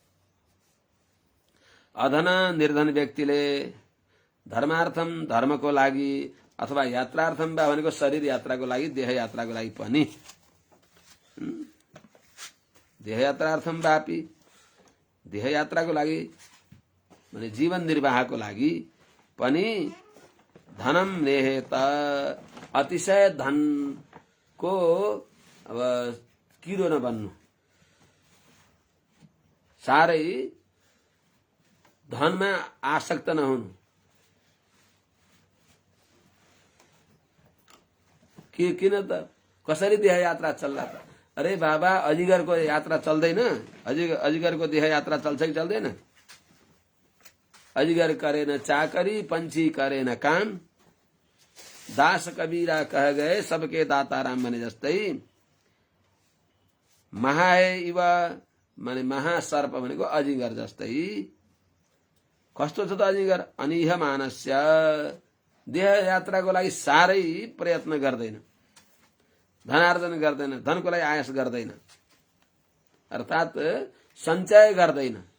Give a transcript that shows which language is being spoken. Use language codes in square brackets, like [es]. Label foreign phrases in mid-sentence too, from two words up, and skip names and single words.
[ne] अधन निर्धन व्यक्तिले धर्मार्थम धर्मको लागि अथवा यात्रार्थम वा भनेको शरीर यात्राको लागि, देह यात्राको लागि पनि, [sa] देह यात्रार्थम वापि [ne] देह यात्राको लागि माने जीवन निर्वाहको लागि पनि [sa] धनम नेहेत [ne] अतिशय धनको अब किरो नबन्नु, साह्रै धनमा आसक्त नहुनु। किन त? कसरी देह यात्रा चल्ला त? अरे बाबा, अजिगरको यात्रा चल्दैन? अजिगरको देह यात्रा चल्छ कि चल्दैन? [hi] अजिगर करेन चाकरी, पंछी करेन काम, दास कबीरा कह गए सबके दाताराम [ne] भने जस्तै [sa] महाए इव [ne] माने महासर्प भनेको अजिगर जस्तै। कस्तो छ त अजिगर? [sa] अनिह मानस्य [ne] देह यात्राको लागि साह्रै प्रयत्न गर्दैन, धनार्जन गर्दैन, धनको लागि आयास गर्दैन, अर्थात् सञ्चय गर्दैन।